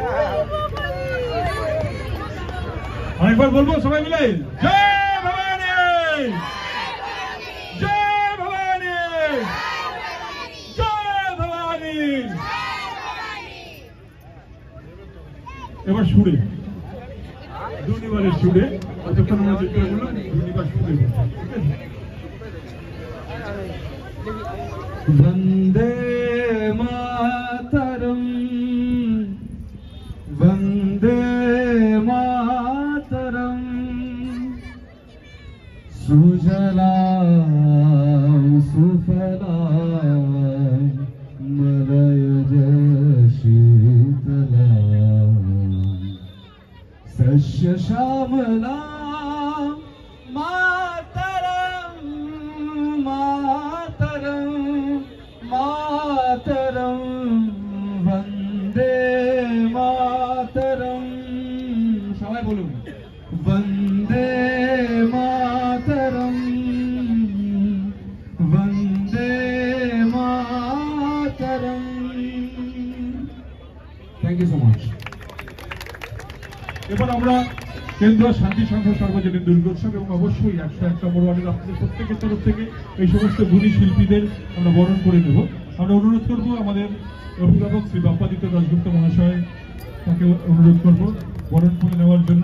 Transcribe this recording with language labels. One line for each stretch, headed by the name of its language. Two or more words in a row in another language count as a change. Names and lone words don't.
Bangla: আরেকবার বলবো সবাই মিলে, জয় ভবানী, জয় ভবানী, জয় ভবানী। এবার সুরে, দুর্নিবারের সুরে, যখন আমরা যেটা বললাম দুর্নিবার সুরে, ঠিক আছে?
Sanskrit: वंदे मातरम, वंदे मातरम, सुजलां सुफलां मलयज शीतलां, सस्य श्यामलां मातरम, मातरम, मातरम, वंदे मातरम।
Bangla: সবাই বলুন,
Sanskrit: वंदे मातरम, वंदे मातरम।
English: thank you so much.
Bangla: এবার আমরা কেন্দ্র শান্তি সংঘ সর্বজনীন দুর্গোৎসব এবং অবশ্যই 101 নম্বর ওয়ার্ডের আপনাদের প্রত্যেকের তরফ থেকে এই সমস্ত গুণী শিল্পীদের আমরা বরণ করে নেব। আমরা অনুরোধ করব আমাদের অভিভাবক শ্রী বাপ্পাদিত্য দাশগুপ্ত মহাশয়, তাকে অনুরোধ করব বরণ করে নেওয়ার জন্য।